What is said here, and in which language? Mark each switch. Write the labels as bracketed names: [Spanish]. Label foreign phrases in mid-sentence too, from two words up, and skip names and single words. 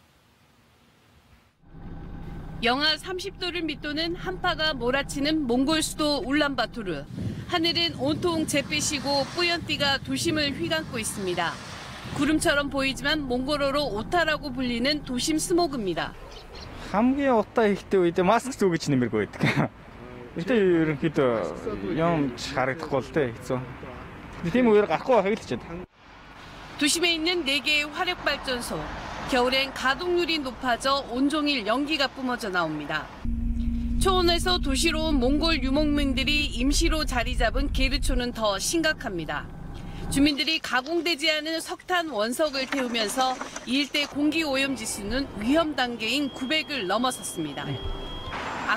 [Korean] 영하 30도를 밑도는 한파가 몰아치는 몽골 수도 울란바토르. 하늘은 온통 잿빛이고 뿌연비가 도심을 휘감고 있습니다. 구름처럼 보이지만 몽골어로 오타라고 불리는 도심 스모그입니다. [Mongolian] хамгийн утаа ихтэй үед маск зүгэж нэмэргүй байдаг. Гэтэ ерөнхийдөө юм харагдахгүй л дээ хэцүү. Тийм үеэр гарахгүй байхыг л хичээд. [Korean] 도심에 있는 4개의 화력발전소. 겨울엔 가동률이 높아져 온종일 연기가 뿜어져 나옵니다. 초원에서 도시로 온 몽골 유목민들이 임시로 자리 잡은 게르초는 더 심각합니다. 주민들이 가공되지 않은 석탄 원석을 태우면서 이 일대 공기 오염 지수는 위험 단계인 900을 넘어섰습니다.